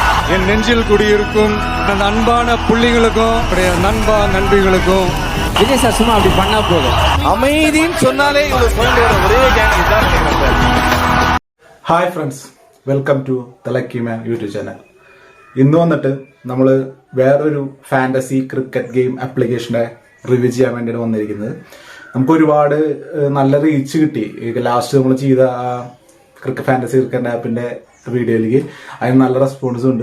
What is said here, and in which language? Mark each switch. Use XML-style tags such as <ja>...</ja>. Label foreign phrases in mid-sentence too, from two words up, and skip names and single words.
<ta>என் நெஞ்சில் குடியிருக்கும் அந்த அன்பான புள்ளிகளுக்கும் நண்பா நண்பிகளுக்கும் விஜய் சார் சும்மா அப்படி பண்ணா போதும். அமைதின்னு சொன்னாலே இவ்வளவு பாயிண்ட் வர ஒரே கேங் தான்.</ta> <en>Hi friends, welcome to the Lucky Man YouTube channel.</en> <ml>ഇന്ന് വന്നിട്ട് നമ്മൾ വേറൊരു</ml> <en>fantasy cricket game application</en> <ml>റിവ്യൂ ചെയ്യാൻ വേണ്ടിയിട്ട് വന്നിരിക്കുന്നത്. നമുക്ക് ഒരുപാട് നല്ല റീച്ച് കിട്ടി. ലാസ്റ്റ് നമ്മൾ ചെയ്ത</ml> <en>cricket fantasy cricket app</en> <ml>വീഡിയോയിലേക്ക് അതിന് നല്ല റെസ്പോൺസും ഉണ്ട്.</ml>